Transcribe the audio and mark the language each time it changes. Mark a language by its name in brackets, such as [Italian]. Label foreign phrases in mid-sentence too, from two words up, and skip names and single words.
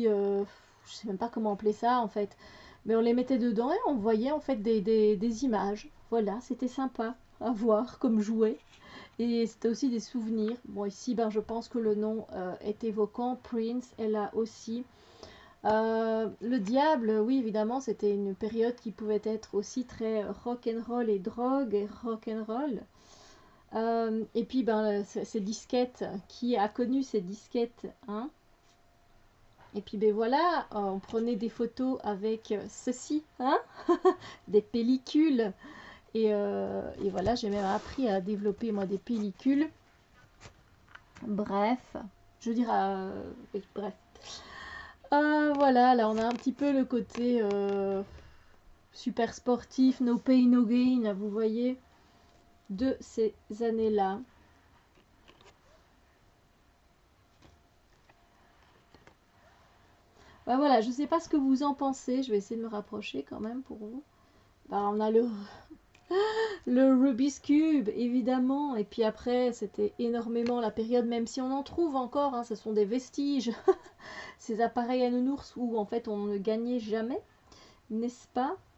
[French] je sais même pas comment appeler ça en fait. Mais on les mettait dedans et on voyait en fait des images. Voilà, c'était sympa à voir comme jouet. Et c'était aussi des souvenirs. Bon, ici, je pense que le nom est évoquant. Prince est là aussi. Le diable, oui, évidemment, c'était une période qui pouvait être aussi très [English] rock and roll [French] et drogue et [English] rock and roll. [French] Et puis, ces disquettes, qui a connu ces disquettes, hein? Et puis ben voilà, on prenait des photos avec ceci, hein, des pellicules. Et voilà, j'ai même appris à développer moi des pellicules. Bref, je veux dire, oui, bref. Voilà, là on a un petit peu le côté super sportif, [English] no pain, no gain, [French] là, vous voyez, de ces années-là. Bah voilà, je sais pas ce que vous en pensez, je vais essayer de me rapprocher quand même pour vous. Bah, on a le Rubik's Cube, évidemment, et puis après, c'était énormément la période, même si on en trouve encore, hein, ce sont des vestiges, ces appareils à nounours où en fait on ne gagnait jamais, n'est-ce pas?